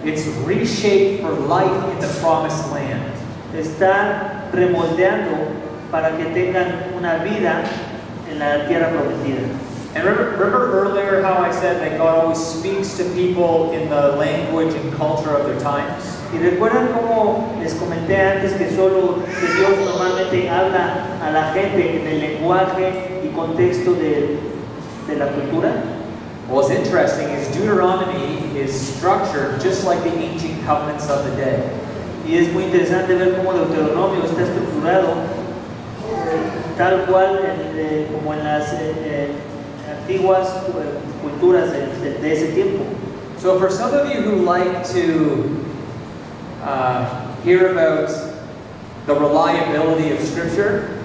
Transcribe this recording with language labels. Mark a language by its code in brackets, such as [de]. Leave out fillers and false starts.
[en] It's reshaped for life in the promised land. [es] Está remoldeando para que tengan una vida en la tierra prometida. [en] And remember earlier how I said that God always speaks to people in the language and culture of their times? [es] Y recuerdan cómo les comenté antes que Dios normalmente habla a la gente en el lenguaje y contexto de la cultura. [en] What's interesting is Deuteronomy is structured just like the ancient covenants of the day. [es] Y es muy interesante ver cómo Deuteronomio está estructurado tal cual como en las antiguas culturas de ese tiempo. [en] So for some of you who like to hear about the reliability of Scripture,